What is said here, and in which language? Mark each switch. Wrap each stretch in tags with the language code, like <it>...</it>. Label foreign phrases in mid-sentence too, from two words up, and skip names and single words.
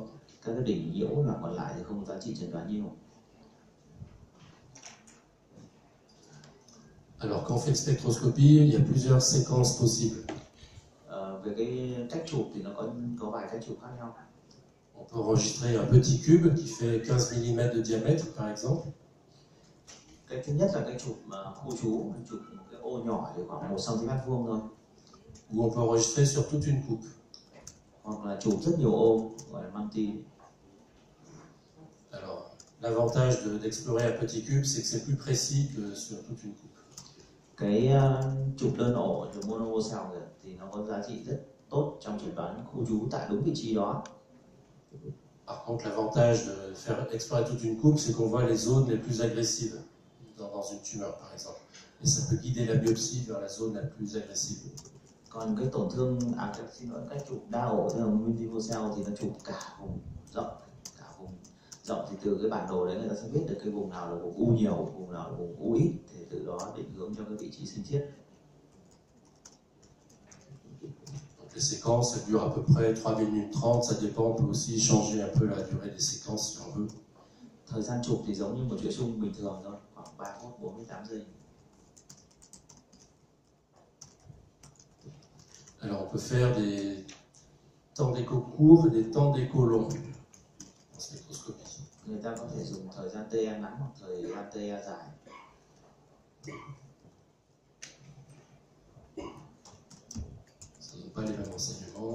<vi>Các cái đỉnh nhiễu là còn lại thì không có giá trị chẩn đoán nhiều.</vi> <fr>Alors, quand on fait une spectroscopie, il y a plusieurs séquences possibles.</fr> <vi>Về cái cách chụp thì nó có vài cách chụp khác nhau.</vi> <fr>On peut enregistrer un petit cube qui fait 15 mm de diamètre, par exemple.</fr> <vi>Cái thứ nhất là cái chụp khu trú, chụp một cái ô nhỏ thì khoảng 1 cm vuông thôi.</vi> <fr>Ou on peut enregistrer sur toute une coupe.</fr> <vi>Hoặc là chụp rất nhiều ô, gọi là multi.</vi> <fr>Alors, l'avantage d'explorer un petit cube, c'est que c'est plus précis que sur toute une coupe.</fr> <vi>Cái chụp đơn ổ, chụp</vi> <en>mono cell</en> <vi>thì nó có giá trị rất tốt trong chẩn đoán khu trú tại đúng vị trí đó.</vi> <fr>Par contre, l'avantage de faire explorer toute une coupe, c'est qu'on voit les zones les plus agressives dans une tumeur, par exemple. Et ça peut guider la biopsie vers la zone la plus agressive.</fr> <vi>Còn cái tổn thương, cách chụp đa ổ tức là</vi> <en>multiple cell</en> <vi>thì nó chụp cả vùng rộng thì từ cái bản đồ đấy người ta sẽ biết được cái vùng nào là vùng u nhiều, vùng nào là vùng u ít, thì từ đó định hướng cho cái vị trí sinh thiết.</vi> <fr>Donc les séquences, elles durent à peu près 3 minutes 30, ça dépend, on peut aussi changer un peu la durée des séquences si on veut.</fr> <vi>Thời gian chụp thì giống như một chuỗi xung bình thường thôi, khoảng 3 phút 48 giây.</vi> <fr>Alors on peut faire des temps d'écho courts et des temps d'écho longs en spectroscopie.</fr> <vi>Người ta có thể dùng thời gian TA ngắn hoặc thời gian TA dài.</vi> <fr>Ça ne donne pas les mêmes renseignements.</fr>